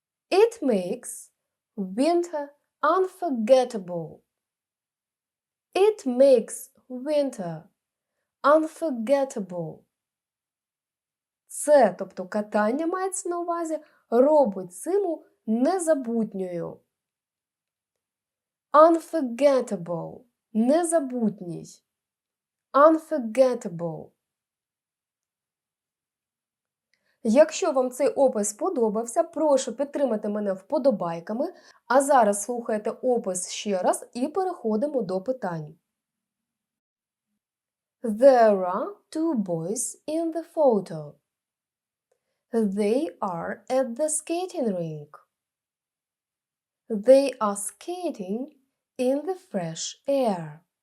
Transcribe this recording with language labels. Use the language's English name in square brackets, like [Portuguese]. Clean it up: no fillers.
[English] It makes winter unforgettable. It makes winter unforgettable. [Ukrainian] Це, тобто катання мається на увазі, робить зиму незабутньою. Unforgettable – незабутній. [English] Unforgettable. [Ukrainian] Якщо вам цей опис сподобався, прошу підтримати мене вподобайками, а зараз слухайте опис ще раз і переходимо до питань. [English] There are two boys in the photo. They are at the skating rink. They are skating in the fresh air.